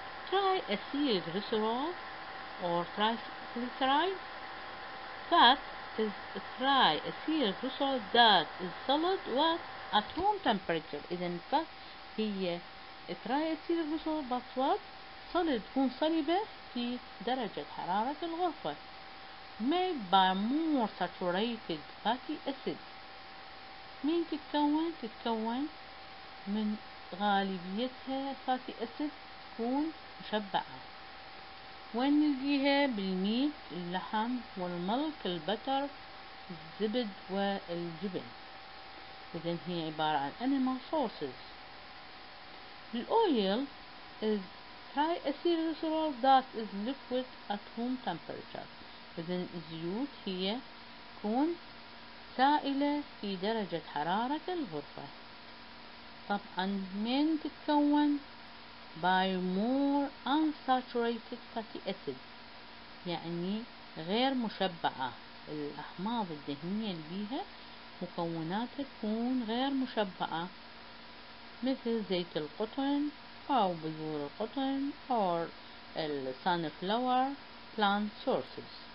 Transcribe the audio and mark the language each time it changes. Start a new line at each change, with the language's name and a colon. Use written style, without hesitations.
English: Triacylglycerol or triglyceride. Fat is triacylglycerol that is solid at room temperature. إذا fat هي triacylglycerol but what?
Arabic: solid تكون صلبة في درجة حرارة الغرفة.
English: made by more saturated fatty acids.
Arabic: مين تتكون من غالبيتها fatty acid تكون مشبعة. وين نلقيها؟ بالميت، اللحم والملك، البتر، الزبد والجبن. إذن هي عبارة عن animal sources.
English: الأويل is triacylglycerol that is liquid at room temperature. إذن الزيوت هي تكون
Arabic: سائلة في درجة حرارة الغرفة. طبعا من تتكون by more unsaturated fatty acids، يعني غير مشبعة. الأحماض الدهنية اللي بيها مكوناتها تكون غير مشبعة، مثل زيت القطن أو بذور القطن أو السانفلاور plant sources.